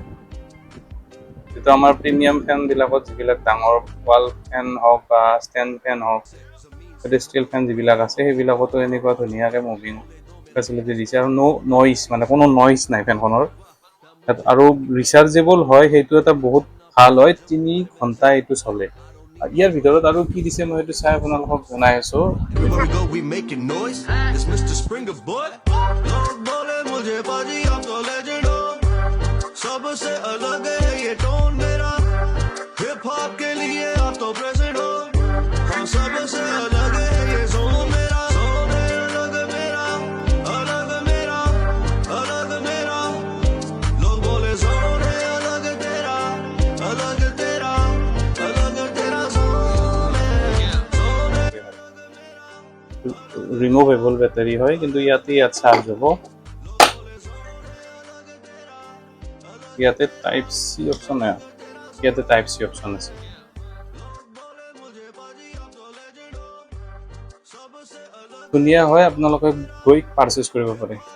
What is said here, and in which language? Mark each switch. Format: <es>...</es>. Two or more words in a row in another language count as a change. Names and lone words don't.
<as>যিটো আমাৰ প্ৰিমিয়াম ফেনবিলাকত, যিবিলাক ডাঙৰ</as> <en>wall fan</en> <as>হওক বা</as> <en>stand fan</en> <as>হওক,</as> <en>pedestal fan</en> <as>যিবিলাক আছে, সেইবিলাকতো এনেকুৱা ধুনীয়াকৈ</as> <en>moving facility</en> <as>দিছে। আৰু নইজ, মানে কোনো নইজ নাই ফেনখনৰ। আৰু ৰিচাৰ্জেবল হয়, সেইটো এটা বহুত ভাল হয়, 3 ঘণ্টা এইটো চলে। ইয়াৰ ভিতৰত আৰু কি দিছে মই সেইটো চাই আপোনালোকক জনাই আছোঁ।</as> <en>Everywhere we go, we making noise. It's Mr. Springer, boy.</en> <hi>लोग बोले मुझे बाजी आप तो legend हो, सबसे अलग है ये टोन मेरा,</hi> <en>hip hop</en> <hi>के लिए आप तो प्रेजेंट हो, हाँ सबसे अलग है ये जोन मेरा, जोन है अलग मेरा, अलग मेरा, अलग मेरा। लोग बोले जोन है अलग तेरा, अलग तेरा, अलग तेरा जोन है, जोन है।</hi> <en>removable battery</en> <as>হয়, কিন্তু ইয়াত চাৰ্জ হ'ব। ইয়াতে</as> <en>type C option</en> <as>নাই, ইয়াতে</as> <en>type C option</en> <as>আছে। ধুনীয়া হয়, আপোনালোকে গৈ পাৰচেছ কৰিব পাৰে।</as>